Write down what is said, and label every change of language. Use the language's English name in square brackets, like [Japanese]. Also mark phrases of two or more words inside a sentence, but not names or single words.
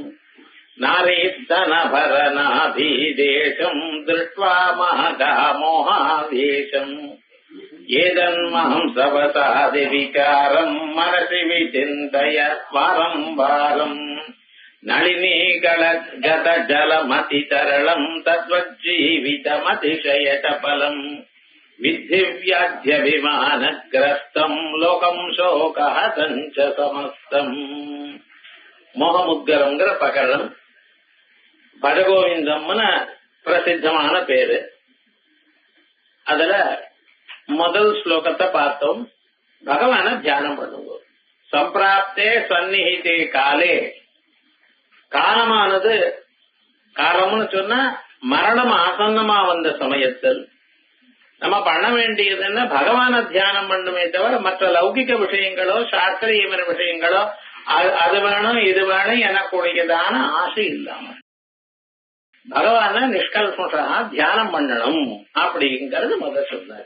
[Sanskrit] नारीधनभरनाभीदेशम् दृष्ट्वा महगा मोहावेशम् एतन्महं सवसादिविकारम् मनसि विचिन्तय वारम् वारम् नलिनीगलगत जलमतितरलम् तद्वज्जीवितमतिशयचपलम् विद्धिव्याध्यभिमानग्रस्तम् लोकम् शोकहतम् च समस्तम् [Tamil] மோகமுத்கரம்ங்கிற பகரம் படகோவிந்தம்னு பிரசித்தமான பேரு. அதுல முதல் ஸ்லோகத்தை பார்த்தோம். பகவான தியானம் பண்ணுவோம். [Sanskrit] सम्प्राप्ते सन्निहिते काले, [Tamil] காலமானது காலம்னு சொன்னா மரணம் ஆசன்னமா வந்த சமயத்தில் நம்ம பண்ண வேண்டியதுன்னா பகவான தியானம் பண்ணுமே தவிர மற்ற லௌகிக விஷயங்களோ சாஸ்திரியமான விஷயங்களோ அது வேணும் இது வேணும் எனக்குடையதான ஆசை இல்லாம பகவான நிஷ்கல்பா தியானம் பண்ணணும் அப்படிங்கறது முதல் சொன்னார்.